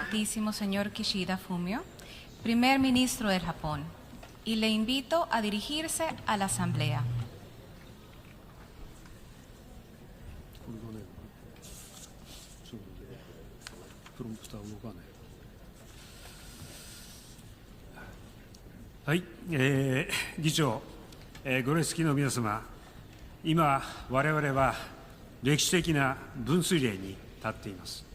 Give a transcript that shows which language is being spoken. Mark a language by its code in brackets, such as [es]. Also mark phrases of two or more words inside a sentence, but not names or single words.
[es] Excelentísimo señor Kishida Fumio, Primer Ministro del Japón, y le invito a dirigirse a la Asamblea. [ja] はい、議長、ご列席の皆様、今、我々は歴史的な分水嶺に立っています。